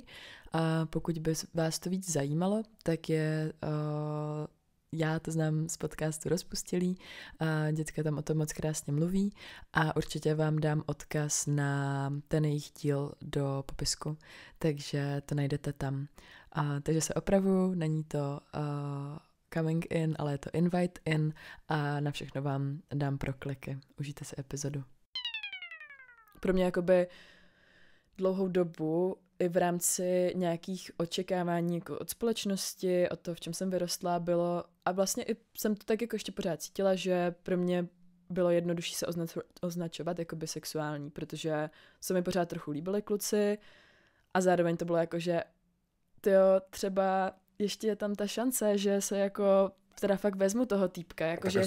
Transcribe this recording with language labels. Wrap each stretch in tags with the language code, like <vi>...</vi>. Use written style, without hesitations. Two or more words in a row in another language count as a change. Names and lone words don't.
<cs>A pokud by vás to víc zajímalo, tak je... já to znám z podcastu Rozpustilý, a dětka tam o tom moc krásně mluví a určitě vám dám odkaz na ten jejich díl do popisku, takže to najdete tam. Takže se opravuju, není to</cs> <en>coming in,</en> <cs>ale je to</cs> <en>invite in</en> <cs>a na všechno vám dám prokliky. Užijte si epizodu. Pro mě jakoby dlouhou dobu i v rámci nějakých očekávání jako od společnosti, od toho, v čem jsem vyrostla, bylo, a vlastně i jsem to tak jako ještě pořád cítila, že pro mě bylo jednodušší se označovat jako bisexuální, protože se mi pořád trochu líbili kluci a zároveň to bylo jako, že tyjo, třeba ještě je tam ta šance, že se jako teda fakt vezmu toho týpka, jako že ještě...</cs>